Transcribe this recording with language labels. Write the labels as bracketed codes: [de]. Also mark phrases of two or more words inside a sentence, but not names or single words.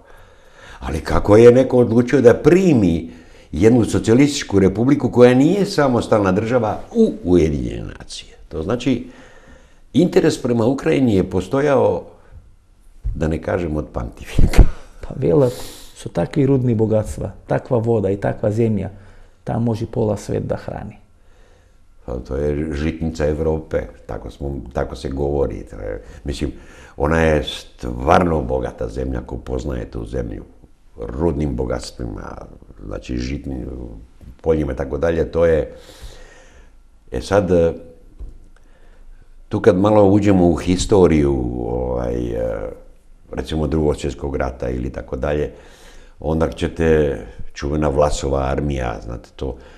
[bs] Ali kako je neko odlučio da primi jednu socijalističku republiku koja nije samostalna država u Ujedinjene nacije? To znači, interes prema Ukrajini je postojao, da ne kažem, od pamtivijeka. [mk] Pa велат, со такви рудни богатства, таква вода и таква земја, таа може пола свет да храни. [bs] To je žitnica Evrope, tako se govori. Mislim, ona je stvarno bogata zemlja ko poznaje tu zemlju. Rudnim bogatstvima, znači žitnim poljima i tako dalje. To je... sad, tu kad malo uđemo u historiju, recimo Drugog svjetskog rata ili tako dalje, onda ćete, čuvena Vlasova armija, znate to,